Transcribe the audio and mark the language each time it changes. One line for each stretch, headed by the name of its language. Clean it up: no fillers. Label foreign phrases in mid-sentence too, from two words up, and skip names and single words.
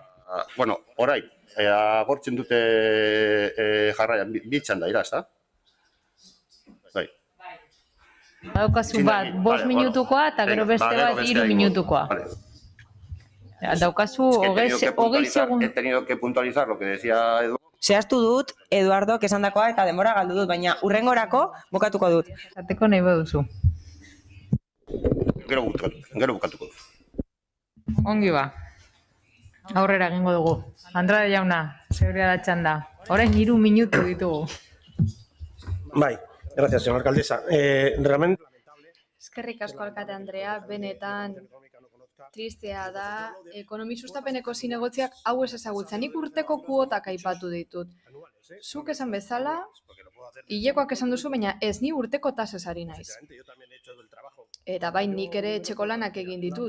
Basque: Bueno, orain, agortzen dute jarraian, bitxan da, ezta? Bai. Daukazu bat, 5 minutukoa eta gero beste bat 3 minutukoa. Daukazu 20 segundu.
Spanish: He tenido que puntualizar lo que decía Eduardo.
Basque: Zehaztu dut, Eduardok esandakoa eta denbora galdu dut, baina hurrengorako bukatuko dut. Zateko nahi baduzu. Gero bukatuko dut. Ongi ba. Aurrera egingo dugu. Andrade jauna, seguridad da txanda. Orain 3 minutu ditugu. Bai,
Spanish: gracias, señora alcaldesa. Realmente...
Basque: Eskerrik asko alkate Andrea, benetan tristea da, ekonomi sustapeneko zinegotziak hau ez ezagutzen. Nik urteko kuotak aipatu ditut. Zuk esan bezala, hilekoak esan duzu, baina ez ni urteko tasez ari naiz. Eta bai, nik ere etxeko lanak egin ditut.